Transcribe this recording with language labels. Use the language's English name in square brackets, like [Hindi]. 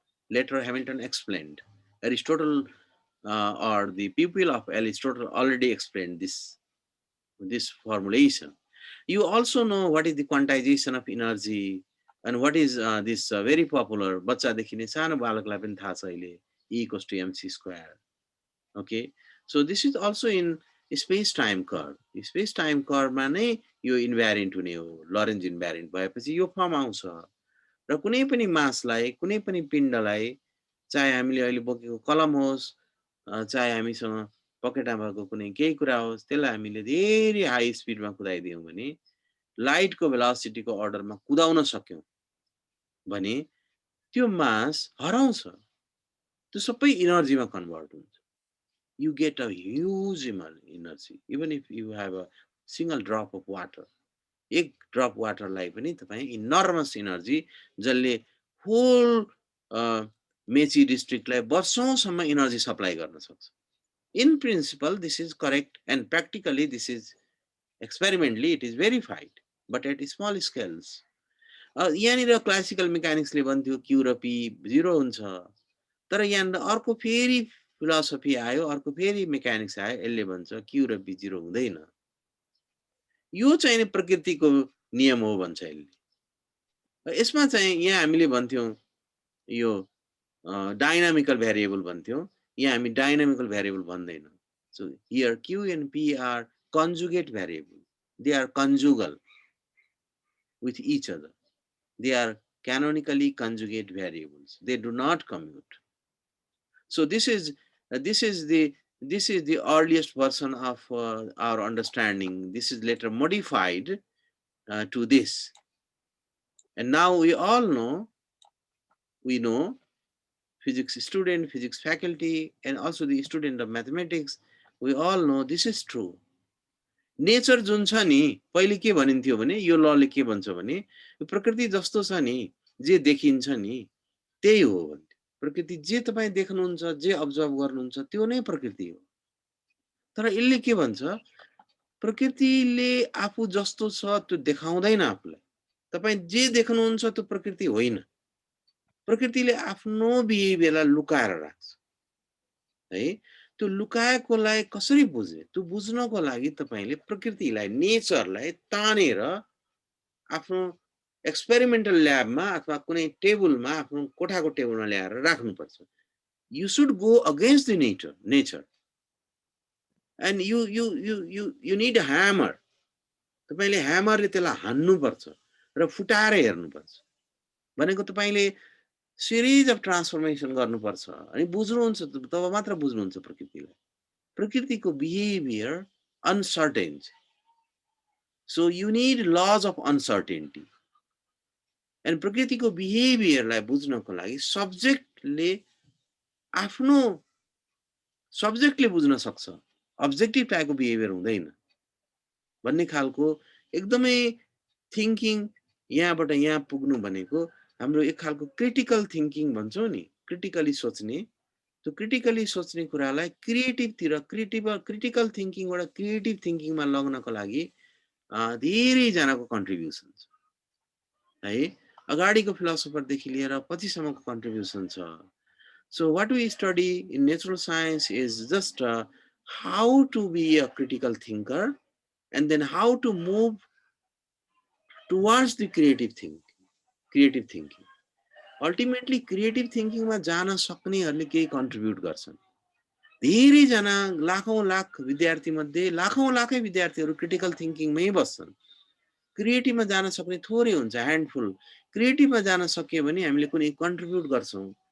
[English] Later, Hamilton explained. Aristotle or the pupil of Aristotle already explained this formulation. You also know what is the quantization of energy and what is this very popular [Nepali] बच्चादेखि नै सानो बालकलाई पनि थाहा छ अहिले, [English] E equals to mc square. Okay, so this is also in space time curve. [Nepali] Space time curve मा नै यो इन्भ्यारिएन्ट हुने हो, लरेन्ज इन्भ्यारिएन्ट भएपछि यो फर्म आउँछ। र कुनै पनि मासलाई, कुनै पनि पिण्डलाई, चाहे हामीले अहिले बोकेको कलम होस्, चाहे हामीसँग पकेटमा भएको कुनै केही कुरा होस्, त्यसलाई हामीले धेरै हाई स्पिडमा कुदाइदियौँ भने, लाइटको भेलोसिटीको अर्डरमा कुदाउन सक्यौँ भने त्यो मास हराउँछ, त्यो सबै इनर्जीमा कन्भर्ट हुन्छ। [English] You get a huge energy even if you have a single drop of water. [Nepali] एक ड्रप वाटरलाई पनि तपाईँ इनर्मस इनर्जी, जसले होल मेची डिस्ट्रिक्टलाई वर्षौंसम्म इनर्जी सप्लाई गर्न सक्छ। [English] In principle, this is correct, and practically, this is experimentally it is verified, but at small scales. [Nepali] यहाँनिर classical मेकानिक्सले भन्थ्यो Q र P 0 हुन्छ, तर यहाँ अर्को फेरि फिलोसफी आयो, अर्को फेरि मेकानिक्स आयो, यसले भन्छ क्यू र पी 0 हुँदैन। यो चाहिँ प्रकृतिको नियम हो भन्छ यसले। यसमा चाहिँ यहाँ हामीले भन्थ्यौँ यो डाइनामिकल भ्यारिएबल भन्थ्यौँ, यहाँ हामी डाइनामिकल variable भन्दैनौँ। [English] So here Q and P are conjugate variable. They are conjugal with each other. They are canonically conjugate variables. They do not commute. So this is the earliest version of our understanding. This is later modified to this. And now we know physics student, physics faculty, and also the student of mathematics, we all know this is true. [Nepali] Nature जुन छ नि पहिले के भनिन्थ्यो भने यो लले के भन्छ भने प्रकृति जस्तो छ नि जे देखिन्छ नि त्यही हो भन्थ्यो। प्रकृति जे तपाईं देख्नुहुन्छ जे अब्जर्भ गर्नुहुन्छ त्यो नै प्रकृति हो। तर यसले के भन्छ प्रकृतिले आफू जस्तो छ त्यो देखाउँदैन आफूलाई। तपाईं जे देख्नुहुन्छ त्यो प्रकृति होइन। प्रकृतिले आफ्नो बिहेभियरलाई लुकाएर राख्छ है। त्यो लुकाएकोलाई कसरी बुझ्ने त्यो बुझ्नको लागि तपाईले प्रकृतिलाई नेचरलाई तानेर आफ्नो एक्सपेरिमेन्टल ल्याबमा अथवा कुनै टेबलमा आफ्नो कोठाको टेबलमा ल्याएर राख्नुपर्छ। [English] You should go against the nature and you need a hammer. [Nepali] तपाईले ह्यामरले त्यसलाई हान्नुपर्छ र फुटाएर हेर्नुपर्छ। भनेको तपाईले सिरिज अफ ट्रान्सफर्मेसन गर्नुपर्छ अनि बुझ्नुहुन्छ तब मात्र बुझ्नुहुन्छ प्रकृतिलाई। प्रकृतिको बिहेभियर अनसर्टेन छ। [English] So you need laws of uncertainty. [Nepali] And प्रकृतिको बिहेभियरलाई बुझ्नको लागि सब्जेक्टले आफ्नो सब्जेक्टले बुझ्न सक्छ। अब्जेक्टिभ टाइपको बिहेभियर हुँदैन भन्ने खालको एकदमै थिंकिङ यहाँबाट यहाँ पुग्नु भनेको हाम्रो एक खालको क्रिटिकल थिंकिङ भन्छौं नि, क्रिटिकली सोच्ने। त्यो क्रिटिकली सोच्ने कुरालाई क्रिटिकल थिंकिङबाट क्रिएटिभ थिंकिङमा लग्नको लागि धेरै जनाको कन्ट्रिब्युसन छ है। अगाडिको फिलोसोफरदेखि लिएर पछिसम्मको कन्ट्रिब्युसन छ। [English] So what we study in natural science is just how to be a critical thinker and then how to move towards the creative thinking. [Nepali] Ultimately creative thinking मा जान सक्नेहरुले केही कन्ट्रिब्युट गर्छन्। धेरै जना लाखौं लाख विद्यार्थी मध्ये लाखौं लाखै विद्यार्थीहरु क्रिटिकल थिंकिङमै बस्छन्। क्रिएटिभमा जान सक्ने थोरै हुन्छ, ह्यान्डफुल। क्रिएटिभमा जान सकियो भने हामीले कुनै कन्ट्रिब्युट गर्छौं।